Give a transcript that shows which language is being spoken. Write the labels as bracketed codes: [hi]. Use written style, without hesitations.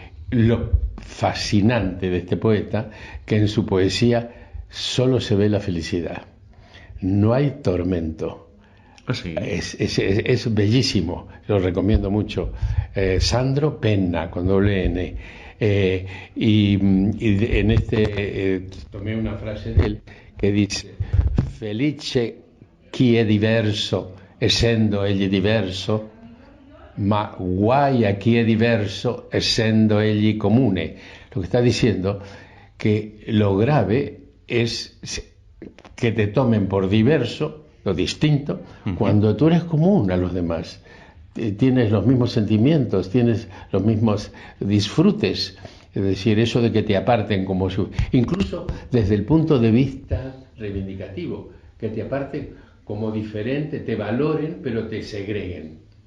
[es] Lo fascinante de este poeta, que en su poesía solo se ve la felicidad, no hay tormento. Sí. Es bellísimo, lo recomiendo mucho. Sandro Penna, con doble N. Y en tomé una frase de él que dice: [it] felice chi è diverso, essendo egli diverso, ma guai a chi è diverso, essendo egli comune. [es] Lo que está diciendo que lo grave es que te tomen por diverso, lo distinto, cuando tú eres común a los demás. Tienes los mismos sentimientos, tienes los mismos disfrutes. Es decir, eso de que te aparten como incluso desde el punto de vista reivindicativo, que te aparten como diferente, te valoren, pero te segreguen.